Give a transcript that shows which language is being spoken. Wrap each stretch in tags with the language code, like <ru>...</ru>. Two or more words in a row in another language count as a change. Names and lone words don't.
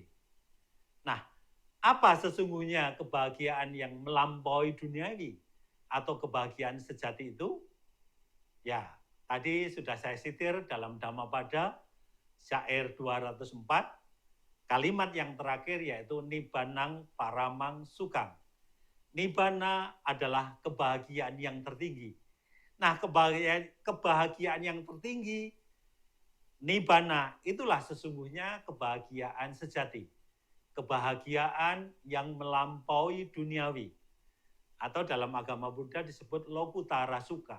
<id>Nah, apa sesungguhnya kebahagiaan yang melampaui duniawi atau kebahagiaan sejati itu? Ya, tadi sudah saya sitir dalam Dhammapada syair 204, kalimat yang terakhir yaitu</id> <pi>Nibbannang paramang sukang.</pi> <id>Nibbana adalah kebahagiaan yang tertinggi. Nah, kebahagiaan yang tertinggi, Nibbana, itulah sesungguhnya kebahagiaan sejati. Kebahagiaan yang melampaui duniawi. Atau dalam agama Buddha disebut</id> <pi>Lokutara Sukha.</pi>